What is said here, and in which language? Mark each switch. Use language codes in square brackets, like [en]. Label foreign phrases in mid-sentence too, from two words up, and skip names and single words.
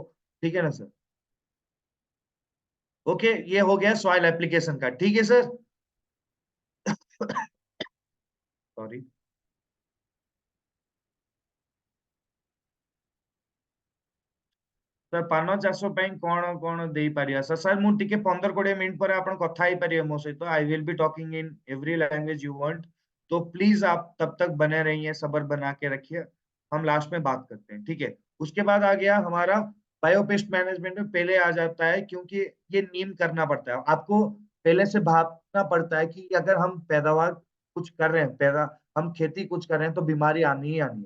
[hi] ठीक है ना सर? ओके, ये हो गया [en] soil application [hi] का। ठीक है सर? [en] sorry sir, [or] ପାନ ଚାଷ ପାଇଁ କଣ କଣ ଦେଇପାରିବା ସାର୍? ସାର୍ ମୁଁ ଟିକେ 15-20 ମିନିଟ୍ ପରେ ଆପଣ କଥା ହେଇପାରିବେ ମୋ ସହିତ। [en] I will be talking in every language you want. [hi] तो प्लीज आप तब तक बने रहिए, सब्र बना के रखिए, हम लास्ट में बात करते हैं। ठीक है? उसके बाद आ गया हमारा [en] biopest management [hi] में पहले आ जाता है, क्योंकि ये नीम करना पड़ता है आपको, पहले से भापना पड़ता है कि अगर हम पैदावार कुछ कर रहे हैं, हम खेती कुछ कर रहे हैं तो बीमारी आनी ही आनी है।